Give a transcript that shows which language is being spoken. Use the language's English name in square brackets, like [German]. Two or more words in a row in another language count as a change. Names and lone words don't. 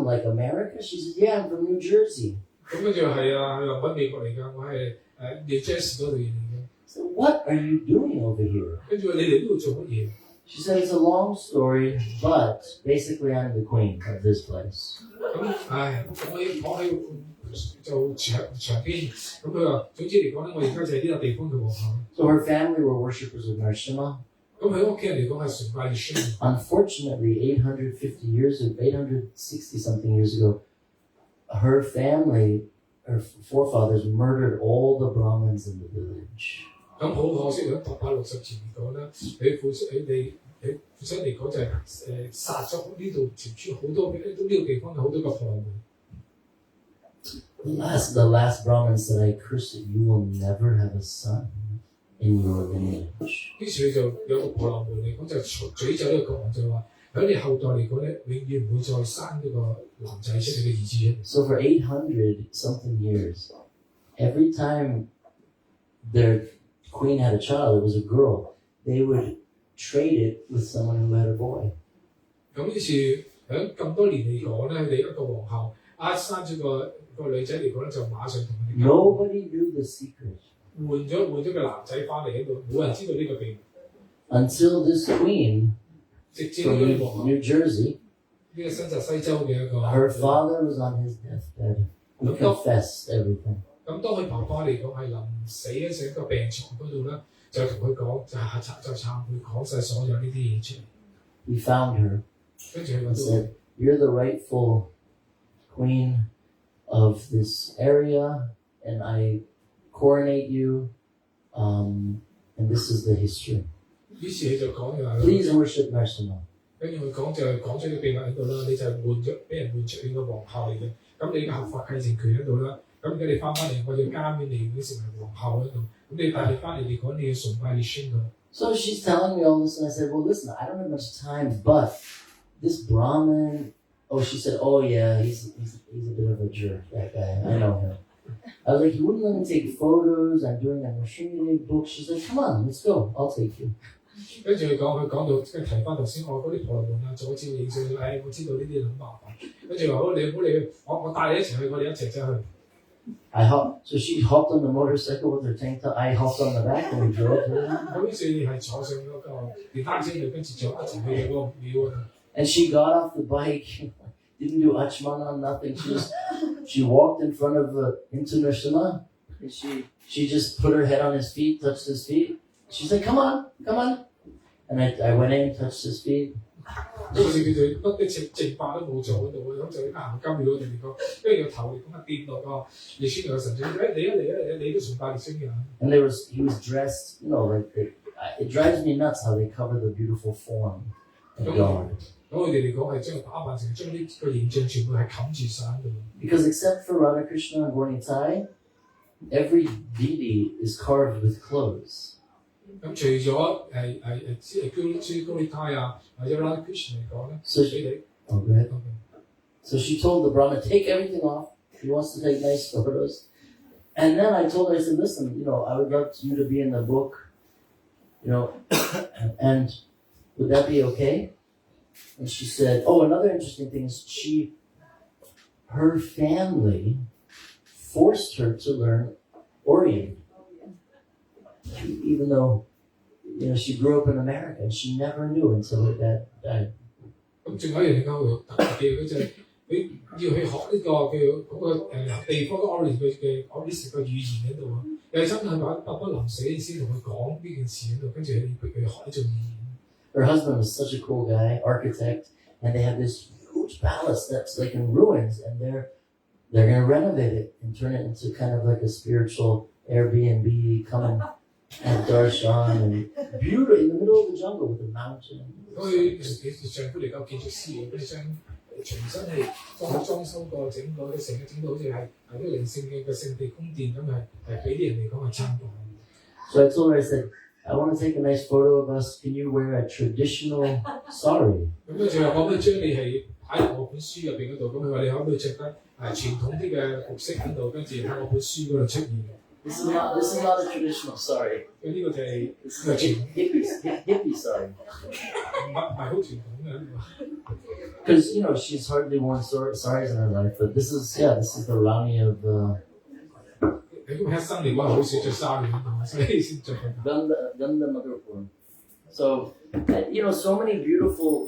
[English] Like America? She said, yeah, I'm from New Jersey. [Cantonese] 咁跟住係啊，佢話揾美國嚟㗎，我係New Jersey 嗰度嚟嘅。 [English] So what are you doing over here? [Cantonese] 跟住你哋呢度做乜嘢？ [English] She said, it's a long story, but basically I'm the queen of this place. [Cantonese] 咁我要講起就長篇。咁佢話總之嚟講咧，我而家就係呢個地方嘅皇后。 [English] So her family were worshippers of Narasimha. [Cantonese] 咁喺屋企人嚟講係崇拜耶穌。 [English] Unfortunately, 860 something years ago, her family, her forefathers murdered all the Brahmins in the village. [Cantonese] 咁好可惜喺860前嚟講咧，佢父親嚟講就係殺咗呢度條村好多呢個地方有好多個婆羅門。 [English] The last Brahmin said, I curse it, you will never have a son in your lineage. [Cantonese] 於是佢就有個婆羅門嚟講就詛咒呢個國王就話喺你後代嚟講咧，永遠唔會再生呢個男仔出嚟嘅兒子出嚟。 [English] So for 800 something years, every time their queen had a child, it was a girl, they would trade it with someone who had a boy. [Cantonese] 咁於是喺咁多年嚟講咧，你一個皇后生咗個女仔嚟講咧，就馬上同佢哋 [English] Nobody knew the secret. [Cantonese] 換咗個男仔翻嚟喺度，冇人知道呢個秘密。 [English] Until this queen [Cantonese] 直至 from 呢個皇后 New Jersey, 呢個新澤西州嘅一個 [English] her father was on his deathbed. He confessed everything. [Cantonese] 咁當佢爸爸嚟講係臨死喺成個病床嗰度咧，就同佢講就懺悔講晒所有呢啲嘢出嚟。 [English] He found her [Cantonese] 跟住佢 and 話 [English] said, you're the rightful queen of this area, and I coronate you and this is the history. [Cantonese] 於是佢就講話， [English] Please worship Narasimha. [Cantonese] 跟住佢講就係講出個秘密喺度啦，你就係俾人換出你個皇后嚟嘅，咁你嘅合法繼承權喺度啦，咁而家你翻嚟，我就加冕你成為皇后喺度，咁你帶你翻嚟嚟講你要崇拜你孫佢。 [English] So she's telling me all this, and I said, well, listen, I don't have much time, but this Brahmin, oh, she said, oh yeah, he's a bit of a jerk, that guy, I know him. I was like, he wouldn't let me take photos, I'm doing a Narasimhadeva book. She's like, come on, let's go, I'll take you. [Cantonese] 跟住佢講到即係提翻頭先我嗰啲婆羅門啊，左照影相，我知道呢啲好麻煩，跟住話好你唔好理我帶你一齊去，我哋一齊走去。 [English] So she hopped on the motorcycle with her tank top. I hopped on the back and we drove her. [Cantonese] 咁於是係坐上嗰個電單車度，跟住就一齊去嗰個廟啊。 [English] And she got off the bike, didn't do achmana, nothing. She walked in front of into Narasimha, and she just put her head on his feet, touched his feet. She's like, come on. And I went in, touched his feet. [Cantonese] 嗰時佢就不的正法都冇做嗰度，咁就喺行金廟嗰度嚟講，跟住個頭嚟講啊跌落個列孫嘅神像，你都崇拜列孫嘅。 [English] And he was dressed, like it drives me nuts how they cover the beautiful form of God. [Cantonese] 咁佢哋嚟講係將佢打扮成將呢個形象全部係冚住晒喺度。 [English] Because except for Radha Krishna and Gornitai, every deity is carved with clothes. [Cantonese] 咁除咗高利胎啊，或者 Radha Krishna 嚟講咧， [English] Oh, go ahead. So she told the Brahmin, take everything off. He wants to take nice photos. And then I told her, I said, listen, I would love you to be in the book, and would that be okay? And she said, oh, another interesting thing is her family forced her to learn Orient. Even though, she grew up in America and she never knew until her dad died. [Cantonese] 咁仲有一樣嘢特別嘅，佢就係佢要去學呢個叫嗰個地方嘅 Orient 嘅語言喺度啊，又係真係話爸爸臨死先同佢講呢件事喺度，跟住佢逼佢學呢種語言。 [English] Her husband was such a cool guy, architect, and they have this huge palace that's like in ruins, and they're going to renovate it and turn it into kind of like a spiritual Airbnb, come and darshan, and beautiful in the middle of the jungle with a mountain. [Cantonese] 佢丈夫嚟夠建築師嘅，佢將重新係裝修過，整個啲成個整到好似係啲靈性嘅聖地宮殿咁，係俾啲人嚟講係參觀。 [English] So I told her, I said, I want to take a nice photo of us. Can you wear a traditional sari? [Cantonese] 咁跟住我可唔可以將你係擺入我本書入邊嗰度？咁佢話你可唔可以着得傳統啲嘅服飾喺度，跟住喺我本書嗰度出現嘅。 [English] This is not a traditional sari. [Cantonese] 咁呢個就係 [English] This is a hippie sari. [Cantonese] 唔係好傳統嘅。 [English] Because she's hardly worn saris in her life, but this is the Rani of. [Cantonese] 你咁一生嚟講係好少着衫嘅，所以先着佢。 [English] Ganda Madhurpur. So, so many beautiful.